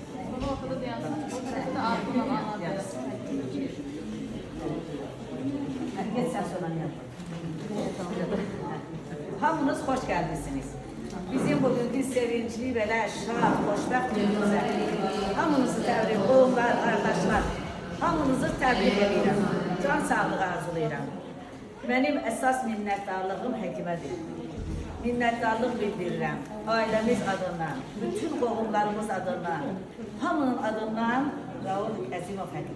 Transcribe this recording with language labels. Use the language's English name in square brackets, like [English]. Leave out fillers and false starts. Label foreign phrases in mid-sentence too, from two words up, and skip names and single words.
[Turkish] Baba ortada dayansın. O tarafta da ağzından anlatıyorsun. Geç sen sonra yap. [Azerbaijani] Hamınız hoş geldiniz. Bizim bugünkü sevinçli ve şad, xoşbəxt günümüzə hamınızı təbrik, oğullar, qardaşlar, hamınızı təbrik edirəm. Can sağlığı arzulayıram. Mənim əsas minnətdarlığım həkimədir. Minnətdarlıq bildirirəm. Ailəmiz adından, bütün qohumlarımız adından, hamının adından Rauf Əzimov həkimə.